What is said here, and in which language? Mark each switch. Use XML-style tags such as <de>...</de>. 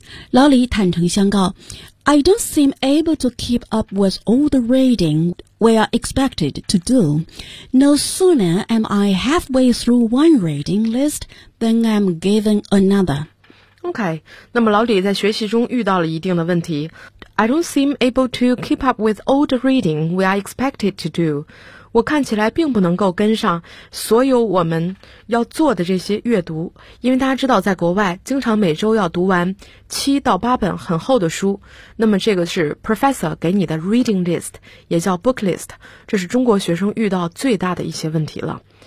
<zh>老李坦诚相告</zh> <en>I don't seem able to keep up with all the reading we are expected to do. No sooner am I halfway through one reading list than I'm given another.</en> <zh>OK, 那么老李在学习中遇到了一定的问题。</zh> <en>I don't seem able to keep up with all the reading we are expected to do.</en> <zh>我看起来并不能够跟上所有我们要做的这些阅读，因为大家知道在国外经常每周要读完7到8本很厚的书，那么这个是 professor 给你的 reading list， 也叫 book list， 这是中国学生遇到最大的一些问题了。</zh>